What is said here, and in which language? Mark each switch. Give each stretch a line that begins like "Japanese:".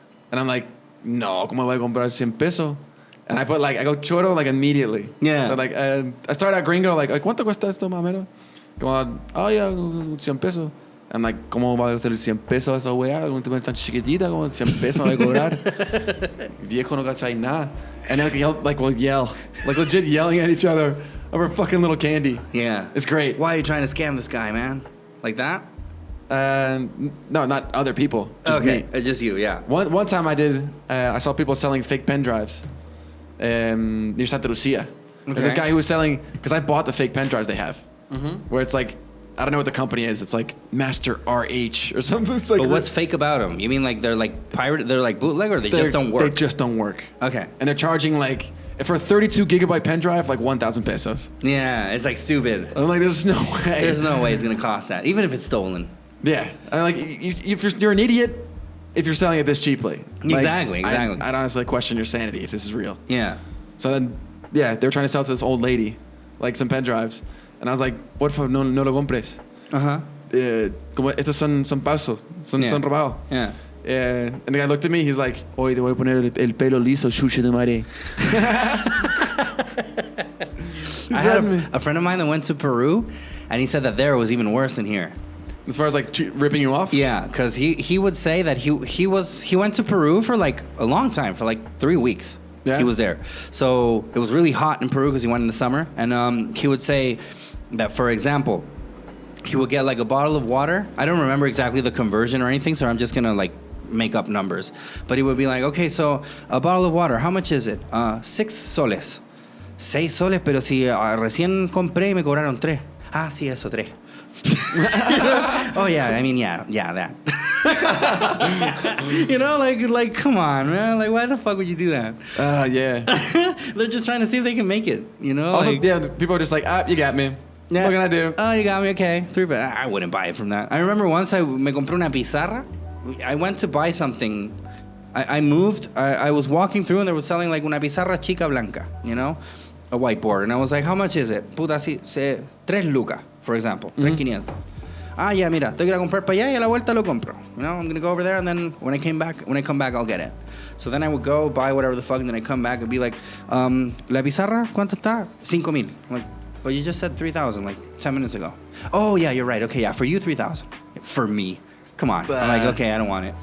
English: And I'm like,
Spanish: no, ¿cómo voy a comprar 100 pesos?
English: And I go choro like immediately. Yeah. So like, I start out gringo, like,
Spanish: ¿cuánto cuesta esto, más o menos? Como,
English: oh yeah, 100 pesos. I'm like,
Spanish: ¿cómo va a ser 100 pesos esa weá? Una tan chiquitita, como 100 pesos me voy a cobrar. Viejo no cacha nada.
English: And we'll yell, like legit yelling at each other over fucking little candy. Yeah. It's great. Why are you trying to scam this guy, man? Like that? No, not other people. Just okay, me. just you, yeah. One time I saw people selling fake pen drives near Santa Lucia. Okay. There's a guy who was selling, because I bought the fake pen drives they have, where it's like, I don't know what the company is. It's like Master RH or something. It's like, but what's fake about them? You mean like they're like pirate? They're like bootleg, or they just don't work? They just don't work. Okay. And they're charging like, for a 32 gigabyte pen drive, like 1,000 pesos. Yeah, it's like stupid. I'm like, there's no way. There's no way it's gonna cost that, even if it's stolen. Yeah, I'm like, if you're an idiot if you're selling it this cheaply. Exactly. I'd honestly question your sanity if this is real. Yeah. So then, yeah, they were trying to sell to this old lady, like some pen drives, and I was like,
Spanish: "Por favor, no lo compres." Como estos son falsos, son robados.
English: Yeah. And the guy looked at me. He's like,
Spanish: "Oye, te voy a poner el pelo liso, chucha de madre."
English: I had a friend of mine that went to Peru, and he said that there it was even worse than here. As far as like ripping you off? Yeah, because he would say that he went to Peru for like a long time, for like 3 weeks. Yeah. He was there. So it was really hot in Peru because he went in the summer. And he would say that, for example, he would get like a bottle of water. I don't remember exactly the conversion or anything, so I'm just going to like make up numbers. But he would be like, okay, so a bottle of water, how much is it? 6 soles.
Spanish: 6 soles, pero si recién compré y me cobraron 3. Ah, sí, eso, 3.
English: Oh yeah, I mean yeah, that. You know, like come on, man. Like, why the fuck would you do that? Yeah. They're just trying to see if they can make it. You know. Also, like, yeah, people are just like, you got me. Yeah. What can I do? Oh, you got me. Okay, 3. But I wouldn't buy it from that. I remember once
Spanish: me compré una pizarra.
English: I went to buy something. I moved. I was walking through and they were selling like
Spanish: una pizarra chica blanca.
English: You know, a whiteboard, and I was like, how much is it?
Spanish: Puta, si 3 lucas.
English: For example, 3,500.
Spanish: Ah, yeah, mira, tengo que ir a comprar para allá y a la vuelta lo compro.
English: You know, I'm going to go over there, and then when I come back, I'll get it. So then I would go buy whatever the fuck, and then I come back and be like,
Spanish: la pizarra, ¿cuánto está? 5,000.
English: I'm like, but you just said 3,000 like 10 minutes ago. Oh, yeah, you're right. Okay, yeah, for you, 3,000. For me. Come on. I'm like, okay, I don't want it.